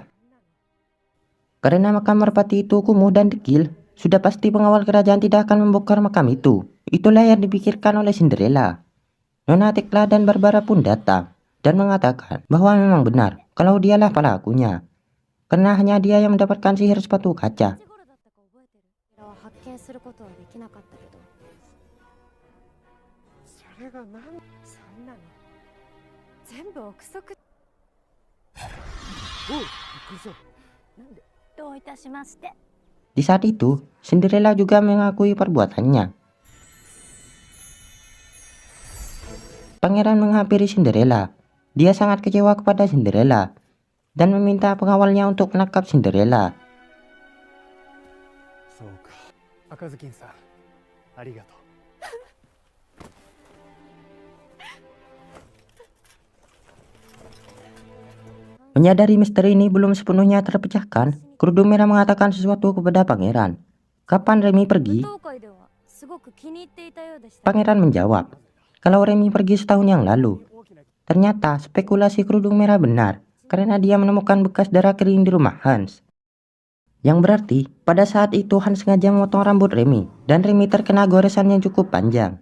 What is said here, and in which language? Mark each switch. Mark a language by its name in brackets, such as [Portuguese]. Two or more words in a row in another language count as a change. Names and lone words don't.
[Indonesian] Karena makam merpati itu kumuh dan dekil, sudah pasti pengawal kerajaan tidak akan membongkar makam itu. Itulah yang dipikirkan oleh Cinderella. Nona Tekla dan Barbara pun datang dan mengatakan bahwa memang benar kalau dialah pelakunya, karena hanya dia yang mendapatkan sihir sepatu kaca. [Japanese] これは発見することはできなかったけど、それが何？そんなの全部憶測。おう、びっくりした。どういたしまして。 [Indonesian] Di saat itu, Cinderella juga mengakui perbuatannya. Pangeran menghampiri Cinderella. Dia sangat kecewa kepada Cinderella dan meminta pengawalnya untuk menangkap Cinderella. [Japanese] そうか、赤ずきんさん、ありがとう。 [Indonesian] Menyadari misteri ini belum sepenuhnya terpecahkan, Kerudung Merah mengatakan sesuatu kepada pangeran. Kapan Remy pergi? [Japanese] 舞踏会ではすごく気に入っていたようでした。 [Indonesian] Pangeran menjawab, kalau Remy pergi setahun yang lalu. Ternyata spekulasi Kerudung Merah benar, karena dia menemukan bekas darah kering di rumah Hans. Yang berarti, pada saat itu Hans sengaja memotong rambut Remy, dan Remy terkena goresan yang cukup panjang.